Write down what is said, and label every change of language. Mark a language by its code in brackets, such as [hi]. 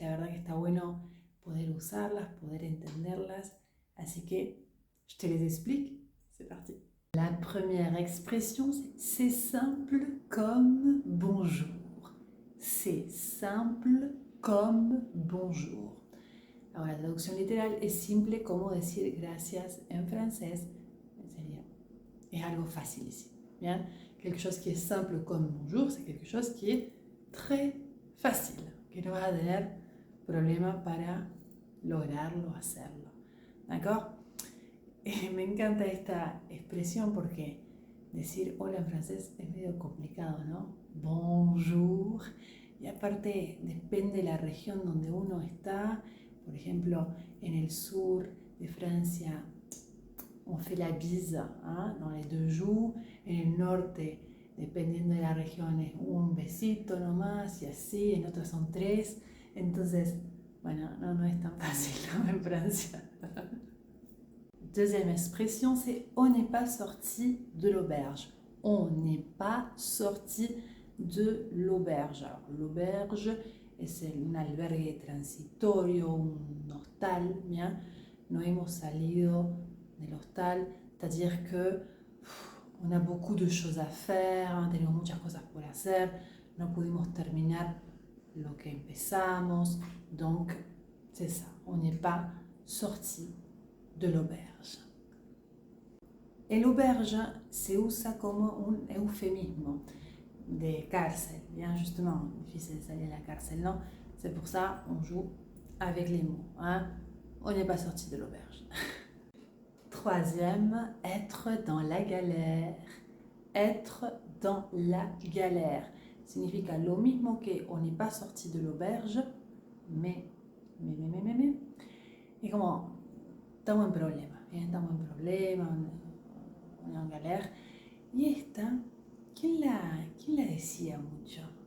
[es] La verdad que está bueno poder usarlas, poder entenderlas. Así que, [fr] je te les explique. C'est parti. La première expression, c'est simple comme bonjour. C'est simple comme bonjour. [es] Alors la traducción literal es simple como decir gracias en francés. Es algo facilísimo. [fr] Bien, quelque chose qui est simple comme bonjour, c'est quelque chose qui est très facile, [es] que no vas a tener problema para lograrlo, hacerlo. [fr] ¿D'accord? [es] Me encanta esta expresión porque decir hola en francés es medio complicado, ¿no? Bonjour. Y aparte depende de la región donde uno está. Por ejemplo, en el sur de Francia, [fr] on fait la bise, ¿eh? Dans les deux joues. [es] En el norte, dependiendo de la región, es un besito nomás y así. En otras son tres. Entonces, bueno, no es tan fácil, ¿no? En Francia. [fr] Deuxième expression, c'est on n'est pas sorti de l'auberge. On n'est pas sorti de l'auberge. [es] Alors, l'auberge es un albergue transitorio, un hostal, bien. No hemos salido del hostal, [fr] c'est-à-dire que on a beaucoup de choses à faire, [es] tenemos muchas cosas por hacer, no pudimos terminar lo que empezamos, [fr] donc c'est ça, on n'est pas sorti de l'auberge. [es] El auberge se usa como un eufemismo de cárcel, bien [fr] justement, difficile [es] de salir de la cárcel, non? [fr] C'est pour ça on joue avec les mots, hein? On n'est pas sorti de l'auberge. Troisième, être dans la galère. Être dans la galère [es] significa lo mismo que [fr] on n'est pas sorti de l'auberge, mais. [es] Y como estamos en problema, bien, estamos en problema, en galère. Y esta, ¿quién la decía mucho?